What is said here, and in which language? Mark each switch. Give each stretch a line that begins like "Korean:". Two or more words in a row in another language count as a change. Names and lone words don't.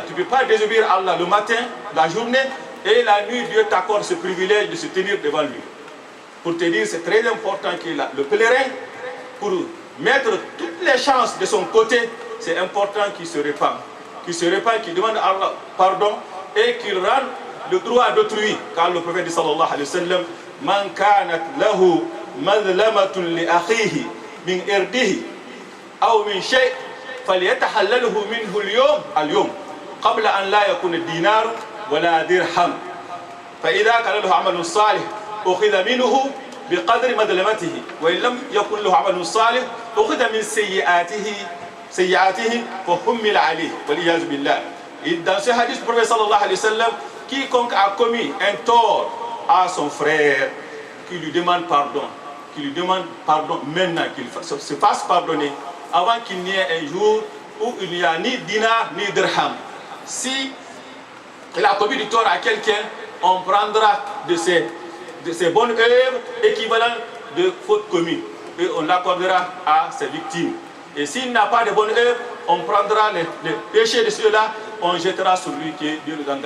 French: Tu ne peux pas désobéir à Allah le matin, la journée, et la nuit, Dieu t'accorde ce privilège de se tenir devant lui. Pour te dire, c'est très important que le pèlerin, pour mettre toutes les chances de son côté, c'est important qu'il se répand. Qu'il se répand, qu'il demande à Allah pardon et qu'il rende le droit d'autrui. Car le prophète dit
Arabic: صلى الله عليه وسلم، من كانت له مظلمة لأخيه من عرضه أو من شيء فليتحلله منه اليوم. قبل أن لا يكون الدينار ولا درهم فإذا كان له عمل صالح أخذ منه بقدر مظلمته وإن لم يكن له عمل صالح أخذ من سيئاته فحمل عليه والعياذ بالله.
French: Et dans ce hadith, le prophète
Arabic: صلى الله عليه وسلم,
French: quiconque a commis un tort à son frère, qui lui demande pardon maintenant, qu'il se fasse pardonner, avant qu'il n'y ait un jour où il n'y a ni dinar ni dirham. Si il a commis du tort à quelqu'un, on prendra de ses bonnes œuvres équivalentes de fautes commises et on l'accordera à ses victimes. Et s'il n'a pas de bonnes œuvres, on prendra les péchés de ceux-là, on jettera sur lui qui est Dieu nous en garde.